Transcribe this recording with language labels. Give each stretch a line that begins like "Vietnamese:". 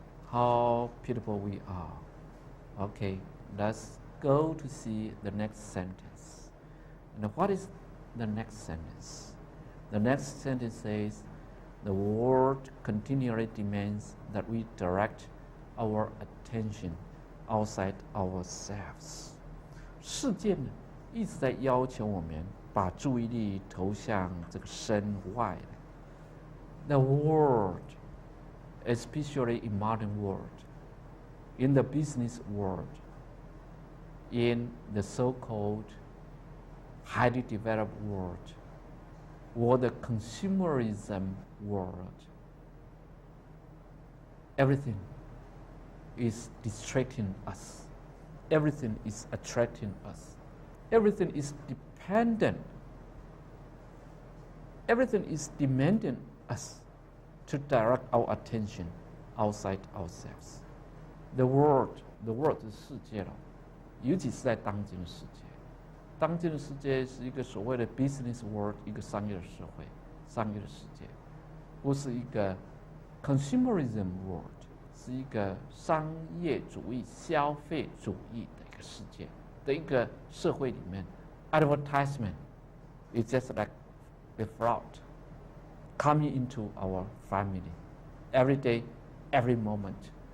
English: How pitiable we are. Okay, let's go to see the next sentence. And what is the next sentence? The next sentence says, the world continually demands that we direct our attention outside ourselves.
Chinese: 世界呢，一直在要求我们把注意力投向这个身外。
English: The world, especially in modern world, in the business world, in the so-called highly developed world, or the consumerism world, everything is distracting us. Everything is attracting us. Everything is dependent. Everything is demanding us to direct our attention outside ourselves. The world
Chinese: 是世界了，尤其是在当今的世界。当今的世界是一个所谓的
English: business world，
Chinese: 一个商业的社会，商业的世界，不是一个
English: consumerism world，
Chinese: 是一个商业主义、消费主义的一个世界的一个社会里面 ，
English: advertisement is just like a fraud coming into our family every day, every moment。